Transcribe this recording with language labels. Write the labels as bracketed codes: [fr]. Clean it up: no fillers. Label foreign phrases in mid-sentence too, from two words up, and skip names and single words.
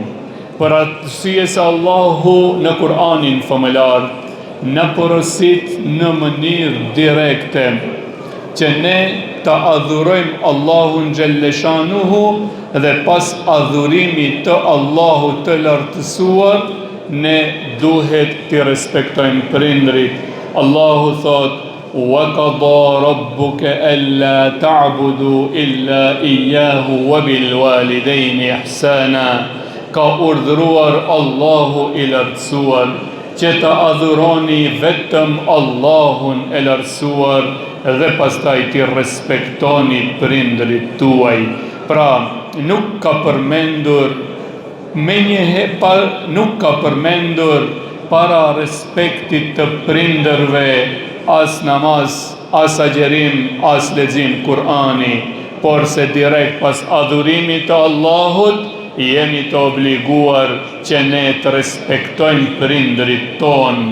[sq] Për arsye se Allahu në Kur'anin famëlar në porosit në mënyrë direkte që ne të adhurojmë Allahun Gjelleshanuhu, dhe pas adhurimit të Allahut të lartësuar, ne duhet të respektojmë prindrit. Allahu thot: [ar] وَقَضَى رَبُّكَ أَلَّا تَعْبُدُوا إِلَّا إِيَّاهُ وَبِالْوَالِدَيْنِ إِحْسَانًا. [sq] Ka urdhëruar Allahu i lartësuar që të adhuroni vetëm Allahun e lartësuar dhe pastaj t'i respektoni prindërit tuaj. Pra, nuk ka përmendur para respektit të prindërve as namaz, as agjerim, as lexim Kur'ani, por se direkt pas adhurimit të Allahut jemi të obliguar që ne të respektojmë prindërit ton.